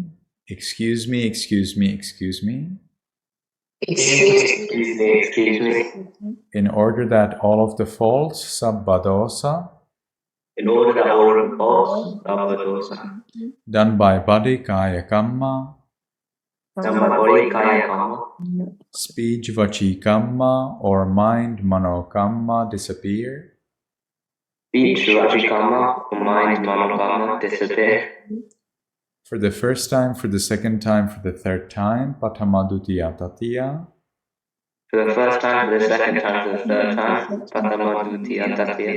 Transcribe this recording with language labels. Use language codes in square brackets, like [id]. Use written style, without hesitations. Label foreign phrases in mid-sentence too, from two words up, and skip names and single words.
[en] Excuse me, excuse me, excuse me. Excuse me. In order that all of the faults, sabbadosa, In order that all of the faults, sabbadosa, done by body, [pi] kaya kamma, [en] done by body, [pi] kaya kamma, [en] speech, [pi] vachi kamma, [en] or mind, [pi] mano kamma, [en] disappear. speech, [pi] vachi kamma, [en] mind, [pi] mano kamma, [en] disappear. For the first time, for the second time, for the third time, [pi] patamadutiya tatiya. [en] For the first time, for the second time, for the third time, [pi] patamadutiya tatiya.